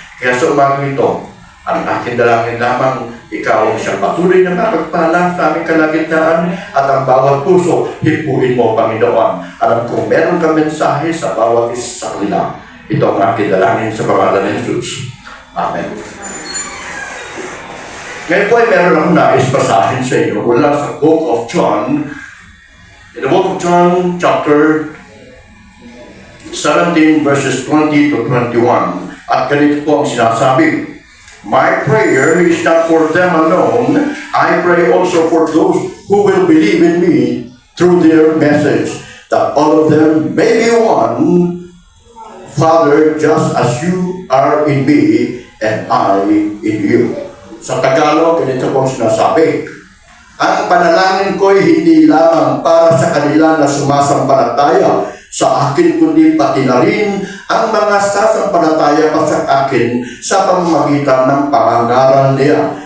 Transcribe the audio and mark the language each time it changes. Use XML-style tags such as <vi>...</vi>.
<tl>Kaya sa umagang ito, ang aking dalangin lamang, ikaw ang siyang patuloy na mapagpala sa aming kalagitnaan at ang bawat puso, hipuin mo, Panginoon. Alam kong meron kang mensahe sa bawat isa sa kanila. Ito ang aking dalangin sa pangalan ni Jesus. Amen. Ngayon po ay meron akong nais basahin sa inyo mula sa Book of John.</tl> <en>In the book of John, chapter 17, verses 20 to 21.</en> <tl>At ganito po ang sinasabi,</tl> <en>my prayer is not for them alone. I pray also for those who will believe in me through their message, that all of them may be one, Father, just as you are in me and I in you.</en> <tl>Sa Tagalog, ganito po ang sinasabi, ang panalangin ko'y hindi lamang para sa kanila na sumasampalataya sa akin, kundi pati na rin ang mga sasampalataya pa sa akin sa pamamagitan ng pangangaral niya.</tl>